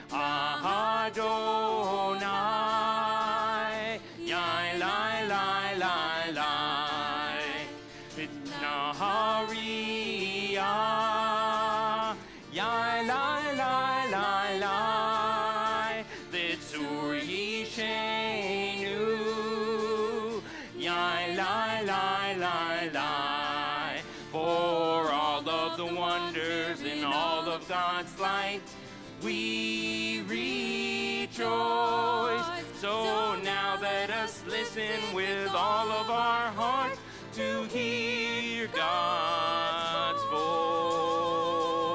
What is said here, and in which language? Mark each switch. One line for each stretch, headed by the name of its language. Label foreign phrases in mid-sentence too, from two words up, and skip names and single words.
Hebrew: אדוני, יאי לאי לאי לאי לאי, נהריה, יאי לאי לאי לאי לאי, לצור ישענו, יאי לאי לאי לאי לאי.
English: For all of the wonders in all of God's light, we rejoice. So now let us listen with all of our hearts to hear God's voice.